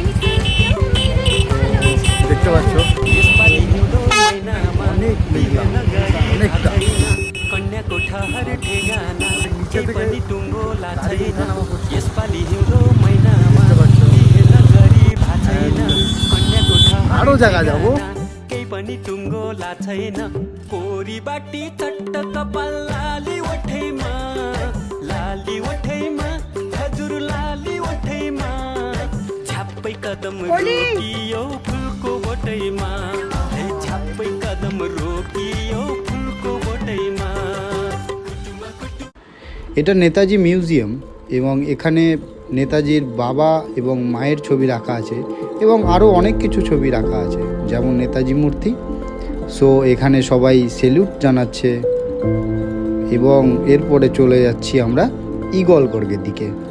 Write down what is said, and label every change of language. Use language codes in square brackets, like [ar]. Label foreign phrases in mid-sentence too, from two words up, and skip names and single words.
[bn] দেখতে পাচ্ছ অনেক মেঘলা, অনেকটা নিচে থেকে আরো জায়গা যাবো। [ne] पनि टुङ्गो ला छैन कोरी बाटी चट्ट कपाल लाली ओठैमा हजुर लाली ओठैमा झ्याप्पै कदम रोकियो फुलको बोटैमा झ्याप्पै कदम रोकियो फुलको बोटैमा। [bn] এটা নেতাজি মিউজিয়াম এবং এখানে নেতাজির বাবা এবং মায়ের ছবি রাখা আছে এবং আরও অনেক কিছু ছবি রাখা আছে, যেমন নেতাজি মূর্তি। সো এখানে সবাই সেলুট জানাচ্ছে এবং এরপরে চলে যাচ্ছি আমরা ঈগলগড়ের দিকে।